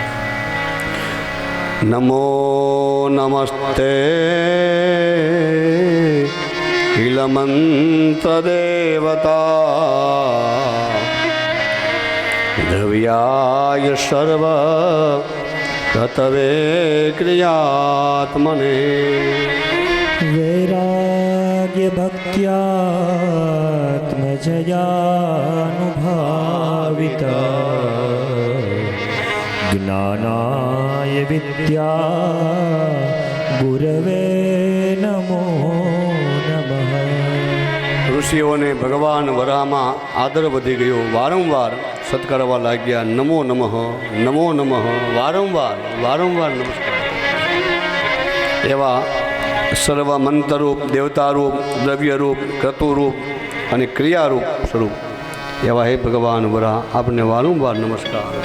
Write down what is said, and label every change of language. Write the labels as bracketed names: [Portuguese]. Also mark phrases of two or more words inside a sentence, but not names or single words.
[Sanskrit] નમો નમસ્તે હિલમંત્ર દેવતા દ્રવ્યાય સર્વ કતવે ક્રિયાત્મને भक्त्यात्मजयानुभाविता ज्ञानाय विद्या गुरवे नमो नमः। [Gujarati] ઋષિઓને ભગવાન વરામાં આદર વધી ગયો. વારંવાર સત્કારવા લાગ્યા. [Sanskrit] નમો નમઃ, નમો નમઃ, [Gujarati] વારંવાર નમસ્કાર. એવા સર્વ મંત્રરૂપ, દેવતારૂપ, દ્રવ્યરૂપ, ક્રતુરૂપ અને ક્રિયારૂપ સ્વરૂપ એવા હે ભગવાન વરા, આપને વારંવાર નમસ્કાર છે.